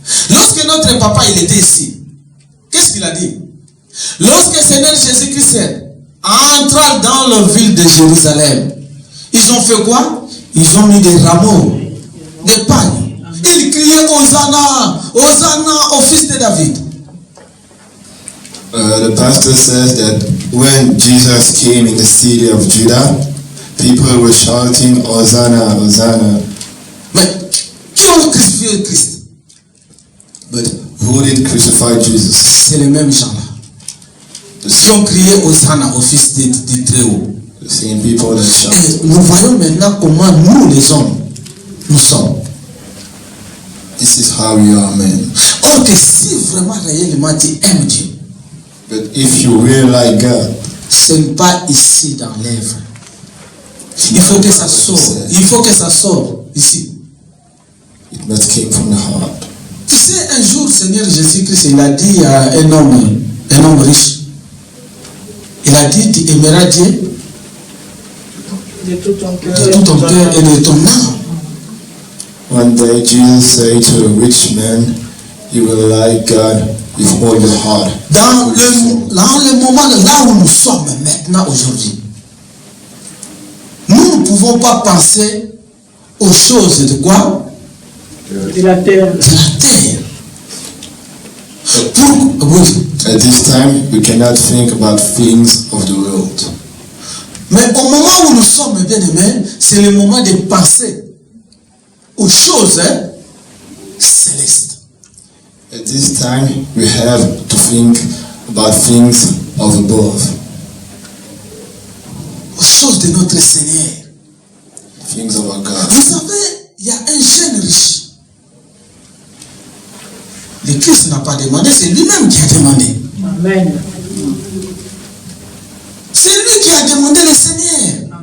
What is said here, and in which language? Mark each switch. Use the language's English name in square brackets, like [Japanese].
[French] Lorsque notre papa il était ici, qu'est-ce qu'il a dit? Lorsque le Seigneur Jésus-Christ entra dans la ville de Jérusalem, ils ont fait quoi? Ils ont mis des rameaux, des pagnes. Ils criaient Hosanna, Hosanna au fils de David. [English] The pastor says that when Jesus came in the city of Judah, people were shouting Hosanna, Hosanna. [French] Mais qui ont crucifié Christ? [English] But who did crucify Jesus? [French] C'est les mêmes gens-là. Qui ont crié Hosanna au fils du Très-Haut. [English] The same people that shout. [French] Et nous voyons maintenant comment nous les hommes, nous sommes. [English] This is how you are, man. [French] Or que si vraiment réellement tu aimes Dieu, [English] But if you really like God, [French] ce n'est pas ici dans l'œuvre. Il faut que ça sorte. Il faut que ça sorte ici. [English] it must came from the heart. [French] Tu sais, un jour, Seigneur Jésus-Christ, il a dit à un homme riche. Il a dit, tu aimeras Dieu De tout ton cœur, de tout ton cœur et de ton âme. [English] One day Jesus said to a rich man, you will like God with all your heart. [French] Dans le moment là où nous sommes maintenant aujourd'hui, nous ne pouvons pas penser aux choses de quoi? de la terre. De la terre. Oui. [English] At this time, we cannot think about things of the world. [French] Mais au moment où nous sommes bien aimés, c'est le moment de penser aux choses célestes. [English] At this time, we have to think about things of above, [French] Aux choses de notre Seigneur. [English] things of our God. [French] Vous savez, il y a un jeune riche. Le Christ n'a pas demandé, c'est lui-même qui a demandé. Amen. C'est lui qui a demandé le Seigneur.